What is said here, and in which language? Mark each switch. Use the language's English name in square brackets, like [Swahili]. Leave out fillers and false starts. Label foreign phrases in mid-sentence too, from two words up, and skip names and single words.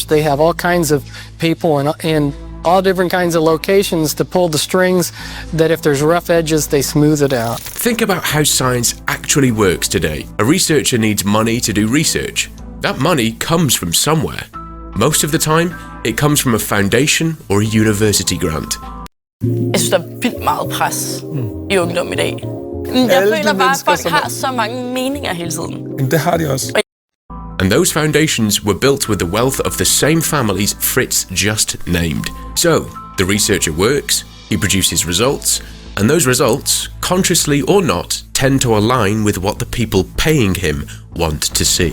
[English] They have all kinds of people in all different kinds of locations to pull the strings that if there's rough edges, they smooth it out. Think about how science actually works today. A researcher needs money to do research. That money comes from somewhere. Most of the time, it comes from a foundation or a university grant. [Danish] Jeg synes, der er vildt meget pres i ungdom i dag. Jeg føler bare, at folk har så mange meninger hele tiden. Det har de også. [English] And those foundations were built with the wealth of the same families Fritz just named. So, the researcher works, he produces results, and those results, consciously or not, tend to align with what the people paying him want to see.